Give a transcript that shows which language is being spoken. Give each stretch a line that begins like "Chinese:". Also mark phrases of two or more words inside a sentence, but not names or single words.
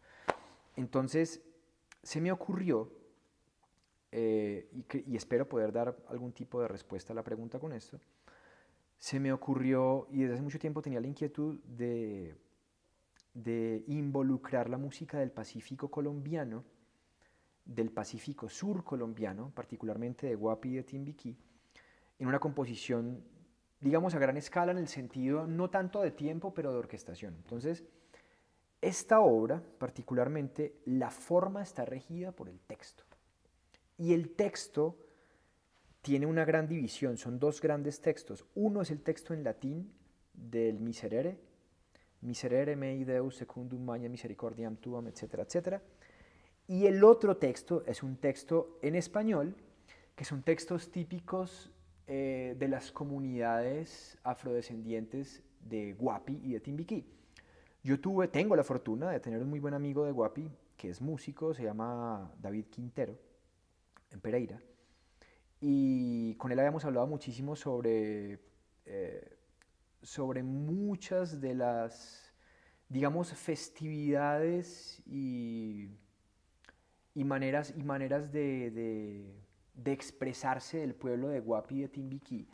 Spanish: Entonces se me ocurrió, y espero poder dar algún tipo de respuesta a la pregunta con esto, se me ocurrió, y desde hace mucho tiempo tenía la inquietud de involucrar la música del Pacífico colombiano, del Pacífico sur colombiano, particularmente de Guapi y de Timbiquí, en una composición, digamos, a gran escala, en el sentido no tanto de tiempo, pero de orquestación. Entonces, esta obra, particularmente, la forma está regida por el texto. Y el texto tiene una gran división, son dos grandes textos. Uno es el texto en latín del Miserere,
Latin: Miserere mei Deus secundum magna misericordiam tuam,
Spanish: etcétera, etcétera. Y el otro texto es un texto en español, que son textos típicos de las comunidades afrodescendientes de Guapi y de Timbiquí. Tengo la fortuna de tener un muy buen amigo de Guapi, que es músico, se llama David Quintero, en Pereira, y con él habíamos hablado muchísimo sobre muchas de las, digamos, festividades y maneras de expresarse del pueblo de Guapi y de Timbiquí.